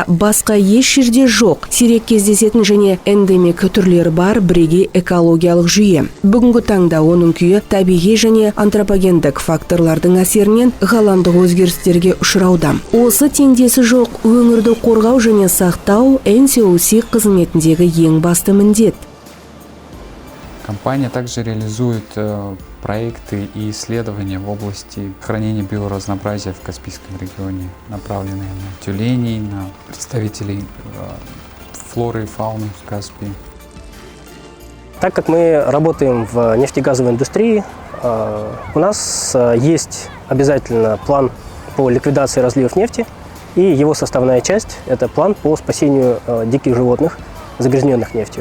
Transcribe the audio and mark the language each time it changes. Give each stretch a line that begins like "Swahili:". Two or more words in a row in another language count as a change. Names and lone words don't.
Kazakh: басқа еш жерде жоқ, сирек кездесетін және эндемик түрлері бар бірегей экологиялық жүйе. Бүгінгі таңда оның күйі табиғи және антропогендік факторлардың әсерінен ғаламдық өзгерістерге ұшырауда. Осы теңдесі жоқ өңірді қорғау және сақтау NCOC қызметіндегі ең басты міндет.
Russian: Компания также реализует проекты и исследования в области хранения биоразнообразия в Каспийском регионе, направленные на тюленей, на представителей флоры и фауны в Каспии. Так как мы работаем в нефтегазовой индустрии, у нас есть обязательно план по ликвидации разливов нефти, и его составная часть – это план по спасению диких животных, загрязненных нефтью.